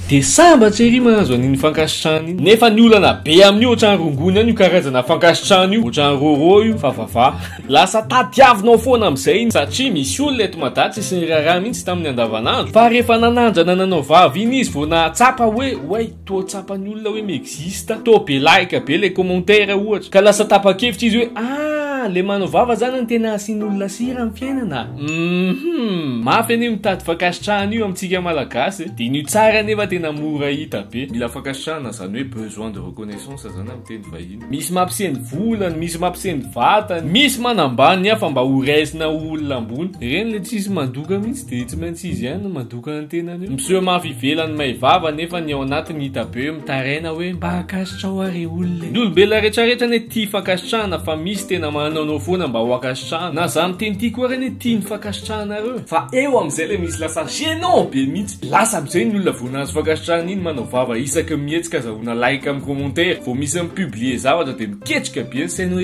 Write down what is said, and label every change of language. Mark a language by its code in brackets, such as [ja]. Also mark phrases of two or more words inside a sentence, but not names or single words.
[mg] de sambatra ery manazo an'iny fankasitrahana iny nefa ny olana be amin'ny ohatrany rongony any io karazana fankasitrahana io ohatrany roro io fa lasa tadiavinao foana amin'izay iny satria misy olona eto Madaty sy ny raharaha mihitsy tamin'ny andavanandro fa rehefa nanandrana nanao vava iny izy vao nahatsapa hoe to tsapany olona hoe miexista [en] to be like [mg] be [fr] le commentaire [mg] ohatra ka lasa tapa-kevitra izy hoe le manao vava zany ny tena asian'olona sira amin'ny fiainana mafy anie mitady fankasitrahana io amintsika malagasy de iny tsara nefa tena mora hita be mila fankasitrahana zany hoe [fr] besoin de reconnaissance [mg] zany amin'ny teny vahiny misy mampisendy volany misy mampisendy vatany misy manambany hafa mba ho raisina olona ambony reny le tsisy mandoka mihitsy de tsy maintsy izy ihany mandoka ny tenany io miseho mafy ivelany mahivava nefa ny ao anatiny hita be hoe mitaraina hoe mba hakasitra ho are olona ny olombelona rehetrarehetra ne tia fankasitrahana fa misy tena manao foana mba ho akasitrahana na za miteny tia koa reny tia ny fankasitrahanareo fa eo amin'izay le misy lasa gênant be mihitsy lasa amin'izay ny olona vonazy fankasitrahana iny manao vava isaky mihetsika zahoana like amin'ny commentaire vao misy mipublier zavatra de miketrika be ny sainy hoe